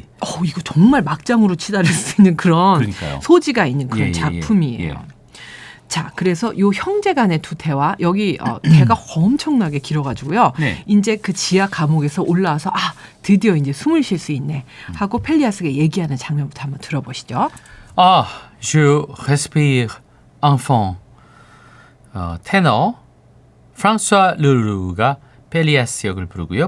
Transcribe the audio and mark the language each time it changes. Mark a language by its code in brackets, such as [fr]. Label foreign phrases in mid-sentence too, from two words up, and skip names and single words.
[ko] 이거 정말 막장으로 치달을 수 있는 그런 그러니까요. 소지가 있는 그런 작품이에요. 자, 그래서 요 형제 간의 두 대화 여기 대가 엄청나게 길어가지고요. 이제 그 지하 감옥에서 올라와서 드디어 이제 숨을 쉴 수 있네 하고 펠리아스가 얘기하는 장면부터 한번 들어보시죠. [fr] Je respire enfin. [ko] 테너 프랑스와 르루가 펠리아스 역을 부르고요.